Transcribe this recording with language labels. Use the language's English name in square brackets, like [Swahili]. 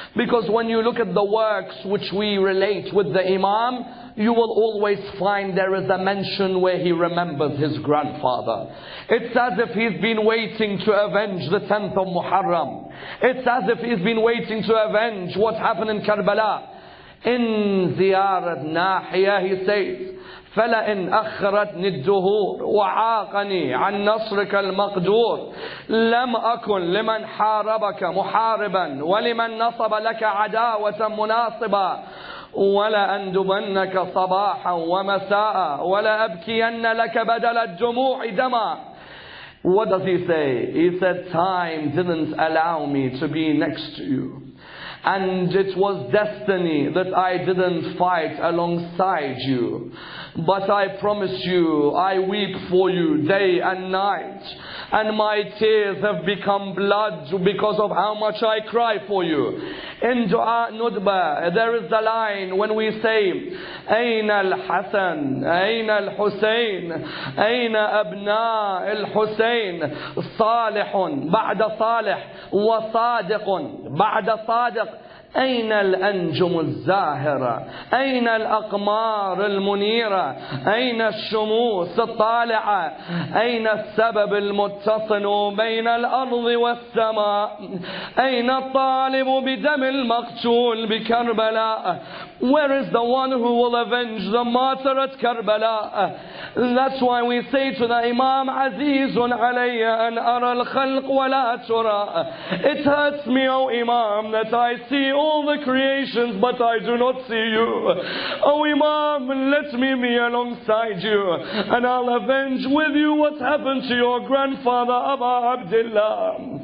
[English] Because when you look at the works which we relate with the Imam, you will always find there is a mention where he remembers his grandfather. It's as if he's been waiting to avenge the 10th of Muharram. It's as if he's been waiting to avenge what happened in Karbala. In Ziyarat Nahiya, he says, [Arabic] فلئن أخرتني الدهور وعاقني عن نصرك المقدور لم أكن لمن حاربك محاربا ولمن نصب لك عداوة مناصبا ولا أندبنك صباحا ومساء ولا أبكين لك بدل الدموع دما. [English] What does he say? He said, time didn't allow me to be next to you. And it was destiny that I didn't fight alongside you. But I promise you, I weep for you day and night. And my tears have become blood because of how much I cry for you. In Dua Nudba, there is the line when we say, [Arabic] أين الحسن أين الحسين أين أبناء الحسين صالح بعد صالح وصادق بعد صادق أين الأنجم الزاهرة أين الأقمار المنيرة أين الشموس الطالعة أين السبب المتصل بين الأرض والسماء أين الطالب بدم المقتول بكربلاء. [English] Where is the one who will avenge the martyr at Karbala? That's why we say to the Imam, [Arabic] Azizun alayya an ara al-khalq wa la tura. [English] It hurts me, O Imam, that I see all the creations, but I do not see you. Oh Imam, let me be alongside you, and I'll avenge with you what happened to your grandfather Abu Abdullah.